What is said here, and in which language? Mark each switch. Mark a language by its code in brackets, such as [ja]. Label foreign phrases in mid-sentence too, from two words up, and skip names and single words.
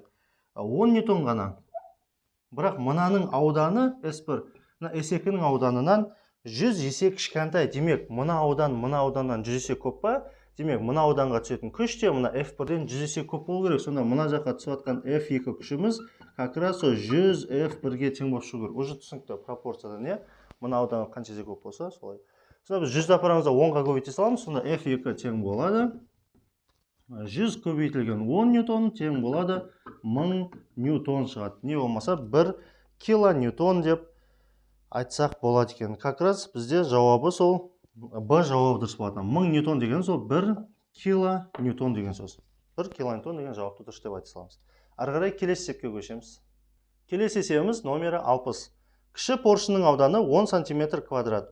[kk] 10 ньютон ғана. Бірақ мынаның ауданы S1, S2-нің ауданынан 100 есе кішкентай. Демек, мына ауданнан 100 есе көп па? Демек, мына ауданға түсетін күш те мына F1-ден 100 есе көп болу керек. Сонда мына жаққа түсіп жатқан F2 күшіміз [ru] как раз [kk] 100 F1-ге тең болып шығу керек. Уже түсінікті пропорциядан, не? Мына аудан қанша есе көп болса, солай. Сонда біз 100-ді апарамызда 10-ға көбейте саламыз. Сонда F2 тең болады 100 көбейтілген 10 ньютон тең болады 1000 ньютон шығады. Не болмаса 1 килоньютон деп айтсақ болады екен. [ru] Как раз [kk] бізде жауабы сол Б жауабы дұрыс болады. 1000 ньютон деген сол 1 килоньютон деген сөз. 1 килоньютон деген жауапты дұрыс деп айта саламыз. Ары қарай келесі есепке көшеміз. Келесі есебіміз номері 60. Кіші поршынның ауданы 10 см квадрат.